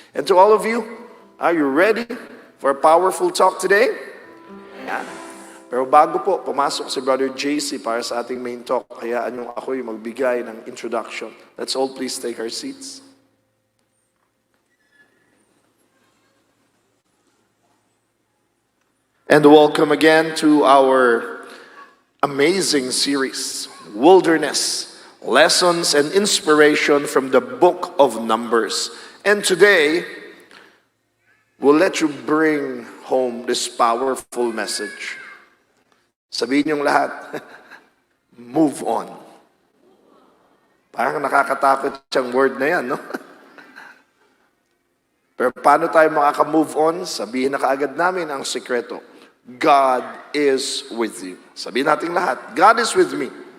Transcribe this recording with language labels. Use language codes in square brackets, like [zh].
[en] And to all of you, are you ready for a powerful talk today? [tl] Yeah. Pero bago po, pumasok si Brother JC para sa ating main talk. Hayaan nyo ako'y magbigay ng introduction. [en] Let's all please take our seats. And welcome again to our amazing series, Wilderness, Lessons and Inspiration from the Book of Numbers. And today, we'll let you bring home this powerful message. [tl] Sabihin niyong lahat, move on. Parang nakakatakot siyang word na yan, no? Pero paano tayo makaka-move on? Sabihin na kaagad namin ang sekreto. [en] God is with you. [tl] Sabihin natin lahat, [en] God is with me.